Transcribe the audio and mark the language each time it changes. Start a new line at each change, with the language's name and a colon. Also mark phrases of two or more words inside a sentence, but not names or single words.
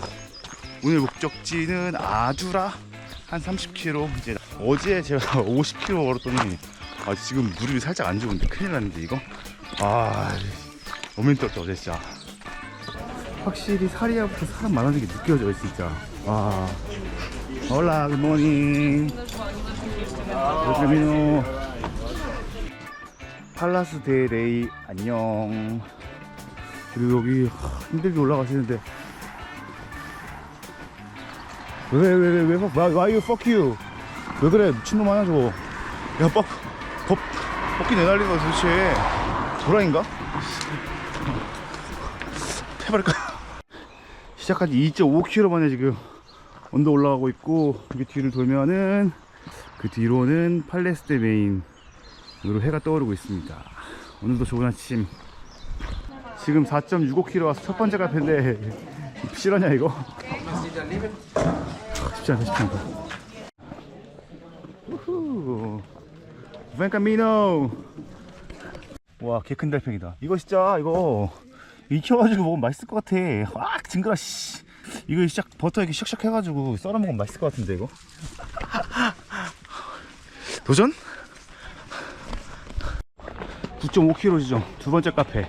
Korean: 오늘 목적지는 아주라 한 30km. 이제 어제 제가 50km 걸었더니 지금 무릎이 살짝 안 좋은데 큰일 났는데 이거. 너무 힘들었다 어제 진짜. 확실히 사리아부터 사람 많아지는 게 느껴져요 진짜. 와.
English: Hola, good morning. camino.
Korean: 팔라스 데 레이 안녕. 그리고 여기 힘들게 올라가시는데 왜
English: why you fuck you?
Korean: 왜 그래 미친놈 아니야 저거. 야 뻑기 내달리는 거 도대체 도라인가? 해버릴까? 시작한 지 2.5km 만에 지금 언더 올라가고 있고, 그 뒤를 돌면은 그 뒤로는 팔레스데 메인으로 해가 떠오르고 있습니다. 오늘도 좋은 아침. 지금 4.65km 와서 첫 번째 카페인데 실화냐 이거? 쉽지 않다. 우후.
Spanish: Buen camino.
Korean: 와, 개 큰 달팽이다. 이거 진짜 이거 익혀가지고 먹으면 맛있을 것 같아. 징그러 씨. 이거 버터 이렇게 샥샥 해가지고 썰어 먹으면 맛있을 것 같은데 이거. 도전? 9.5km 지점 두 번째 카페.